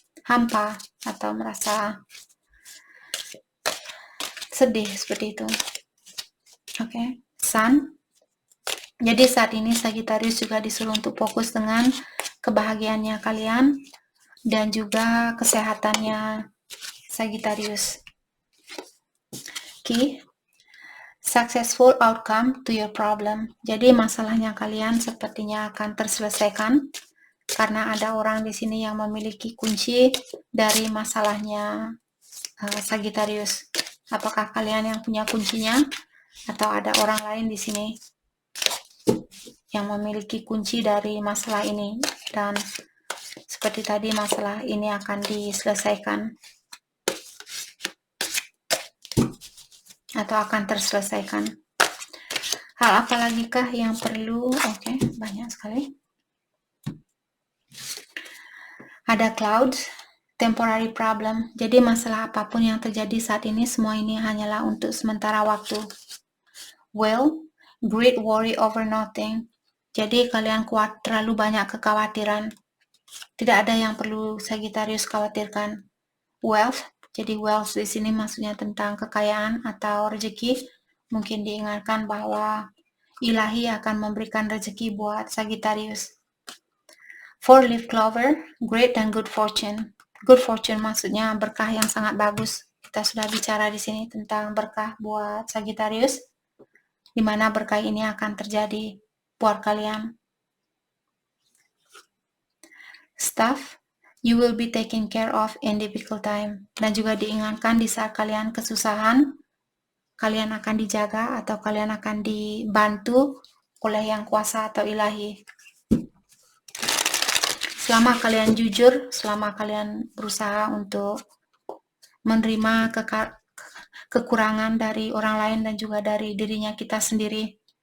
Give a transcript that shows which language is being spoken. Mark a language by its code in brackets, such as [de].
[id] hampa atau merasa sedih seperti itu. Oke, Sun. Jadi saat ini Sagittarius juga disuruh untuk fokus dengan kebahagiaannya kalian dan juga kesehatannya Sagittarius. Oke. [en] Successful outcome to your problem. [id] Jadi masalahnya kalian sepertinya akan terselesaikan karena ada orang di sini yang memiliki kunci dari masalahnya Sagittarius. Apakah kalian yang punya kuncinya atau ada orang lain di sini yang memiliki kunci dari masalah ini, dan seperti tadi masalah ini akan diselesaikan atau akan terselesaikan. Hal apa lagi kah yang perlu? Oke, banyak sekali. Ada [en] clouds, temporary problem. [id] Jadi masalah apapun yang terjadi saat ini, semua ini hanyalah untuk sementara waktu. [en] Well, great worry over nothing. [id] Jadi kalian terlalu banyak kekhawatiran. Tidak ada yang perlu Sagittarius khawatirkan. Wealth, jadi wealth di sini maksudnya tentang kekayaan atau rezeki. Mungkin diingatkan bahwa ilahi akan memberikan rezeki buat Sagittarius. [en] Four-leaf clover, great and good fortune. [id] Good fortune maksudnya berkah yang sangat bagus. Kita sudah bicara di sini tentang berkah buat Sagittarius, di mana berkah ini akan terjadi buat kalian. [en] Staff, you will be taken care of in difficult time. [id] Dan juga diingatkan di saat kalian kesusahan, kalian akan dijaga atau kalian akan dibantu oleh yang kuasa atau ilahi. Selama kalian jujur, selama kalian berusaha untuk menerima kekurangan dari orang lain dan juga dari dirinya kita sendiri.